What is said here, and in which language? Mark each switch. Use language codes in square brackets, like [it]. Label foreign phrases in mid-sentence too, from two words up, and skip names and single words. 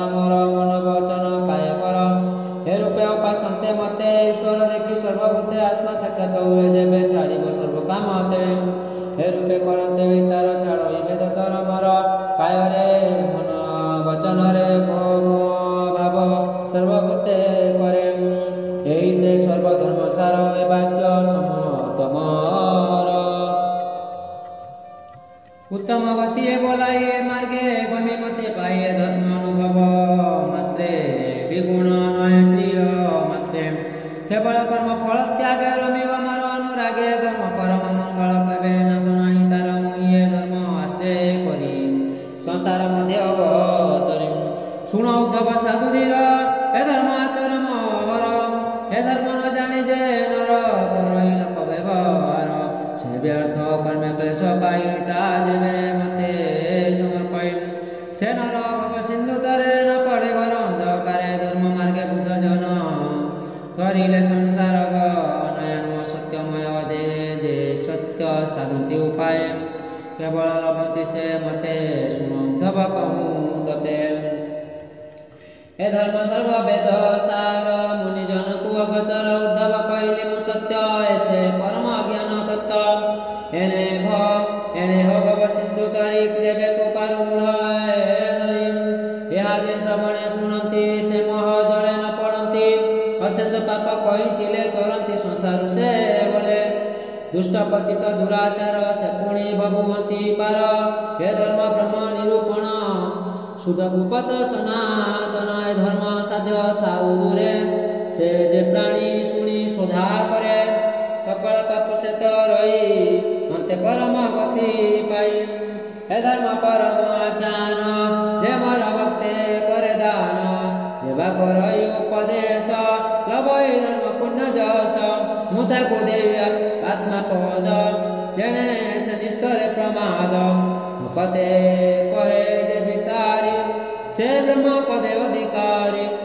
[or] ମୋର ମନ ବଚନ କାୟ କର ଏ ରୂପେ ଉପାସନ୍ତେ ମତେ ଈଶ୍ୱର ଦେଖି ସର୍ବଭୂତେ ଆତ୍ମା ସାକ୍ଷାତ ହୁଏ ଯେବେ ଛାଡ଼ିବ ସର୍ବ କାମ ତେବେ ଏ ରୂପେ କରନ୍ତେ ବିଚାର ଛାଡ଼ ବେଦ ତରମର କାୟରେ ମନ ବଚନରେ ଭାବ ସର୍ବଭୂତେ କରେ ଏହି ସେ ସର୍ବଧର୍ମ ସାର ଏ ବାକ୍ୟ ସମତମର ଉତ୍ତମ ଗତି ବୋଲାଇଏ ମାର୍ଗେ ଗମି ମତେ ପାଇଏ ଧର୍ମ ଅନୁଭବ ମାତ୍ରେ ବିଗୁଣ ନୟ ତ୍ରିୟ ମାତ୍ରେ କେବଳ କର୍ମ ଫଳ ତ୍ୟାଗ ରମିବ ମାର ଅନୁରାଗେ ଧର୍ମ ପରମ ମଙ୍ଗଳ କବେ ନାଶ ନାହିଁ ତାର ମୁଇଏ ଧର୍ମ ଆଶ୍ରୟ କରି ସଂସାର ମଧ୍ୟ ଅବତରି ଶୁଣ ଉଦ୍ଧବ ସାଧୁ ଧୀର ଏ ଧର୍ମ ଆଚରମ ହର ଏ ଧର୍ମ ନ ଜାଣି ଯେ ନର କରଇ ଲୋକ ବ୍ୟବହାର ସେ ବ୍ୟର୍ଥ କର୍ମେ କ୍ଳେଶ ପାଇ ତା ଯେବେ ମତେ ସମର୍ପୟ ସେ ନର ଭବ ସିନ୍ଧୁ ତରେ ନ ପଡ଼େ ଘର ଅନ୍ଧକାରେ ଧର୍ମ ମାର୍ଗେ ବୁଦ୍ଧ ଜନ କରିଲେ ସଂସାର ନୟନ ସତ୍ୟମୟ ଦେ ଯେ ସତ୍ୟ ସାଧୁତି ଉପାୟ କେବଳ ଲଭନ୍ତି ସେ ମତେ ଶୁଣ ଉଦ୍ଧବ କହୁଁ ତତେ ଏ ଧର୍ମ ସର୍ବ ବେଦ ସାର ମୁନି ଜନ କୋ ଅଗୋଚର ଉଦ୍ଧବ କହଲେ ମୁ ସତ୍ୟ ଐସେ ପରମ ଜ୍ଞାନ ତତ୍ତ୍ୱ ଏନେ ହୋ ଭବ ସିନ୍ଧୁ ତରି ଯେବେ ତୁ ପାରୁ ଧରି ଏହା ଯେ ଶ୍ରବଣେ ଶୁଣନ୍ତି ସେ ମୋହ ଜଳେ ନ ପଡ଼ନ୍ତି ଅଶେଷ ପାପ କହିଥିଲେ ତରନ୍ତି ସଂସାର ସେ ବୋଲେ ଦୁଷ୍ଟ ପତିତ ଦୁରାଚାର ସେ ପୁଣି ଭବୁହନ୍ତି ପାର ହେ ଧର୍ମ ବ୍ରହ୍ମ ନିରୂପଣ ଶୁଦ୍ଧ ଗୁପତ ସନାତନ ଏ ଧର୍ମ ସାଧ୍ୟ ଥାଉ ଦୂରେ ସେ ଯେ ପ୍ରାଣୀ ଶୁଣି ଶୋଧା କରେ ସକଳ ପାପ ସେ ରହି ଅନ୍ତେ ପରମ ଗତି ପାଇ ଏ ଧର୍ମ ପରମ ଜ୍ଞାନ ଯେ ମୋର ଭକ୍ତେ କରେ ଦାନ ଯେବା କରଇ ଉପଦେଶ ଲଭଇ ଧର୍ମ ପୁଣ୍ୟ ଯଶ ମୁତା କୋ ଦେ ଆତ୍ମା ପଦ ଯେଣେ ସେ ନିଷ୍ଠରେ ପ୍ରମାଦ ପତେ କହେ ଯେ ବିସ୍ତାରି ସେ ବ୍ରହ୍ମ ପଦେ ଅଧିକାରୀ